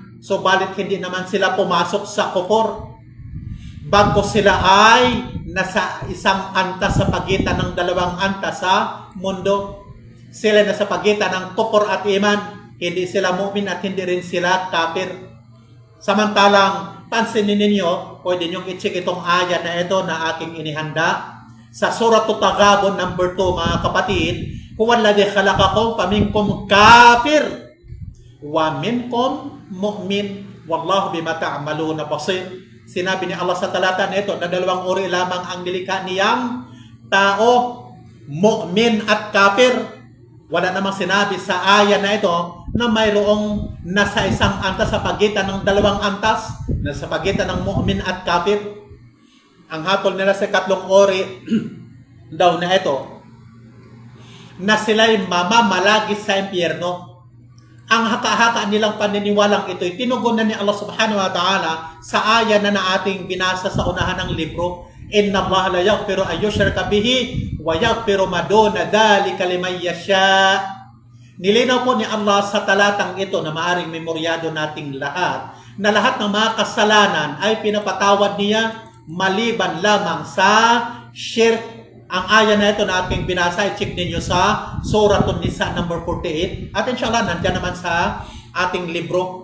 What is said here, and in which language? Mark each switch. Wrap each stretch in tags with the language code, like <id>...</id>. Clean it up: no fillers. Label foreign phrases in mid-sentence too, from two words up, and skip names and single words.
<tl>Subalit hindi naman sila pumasok sa kufur. Bago sila ay nasa isang antas sa pagitan ng 2 antas sa mundo. Sila nasa pagitan ng kufur at iman. Hindi sila mu'min at hindi rin sila kafir. Samantalang pansinin ninyo, pwede nyo i-check itong ayat na ito na aking inihanda sa Surah Taghabun number 2, mga kapatid.</tl> <ar>هو الذي خلقكم فمنكم كافر ومنكم مؤمن والله بما تعملون بصير.</ar> <tl>Sinabi ni Allah sa talata na ito na 2 uri lamang ang nilikha niyang tao, mu'min at kafir. Wala namang sinabi sa ayat na ito na mayroong nasa isang antas sa pagitan ng 2 antas, nasa pagitan ng mu'min at kafir. Ang hatol nila sa 3 ori daw na ito, na sila'y mamamalagi sa impyerno. Ang haka-haka nilang paniniwalang ito'y tinugunan ni Allah</tl> <ar>سبحانه وتعالى</ar> <tl>sa aya na ating binasa sa unahan ng libro.</tl> <ar>إن الله لا يغفر أن يشرك به ويغفر ما دون ذلك لمن يشاء.</ar> <tl>Nilinaw po ni Allah sa talatang ito na maaring memoryado nating lahat na lahat ng mga kasalanan ay pinapatawad niya maliban lamang sa shirk. Ang aya na ito na aking binasa, i-check ninyo sa Suratul Nisa number 48 at inshallah nandiyan naman sa ating libro.</tl>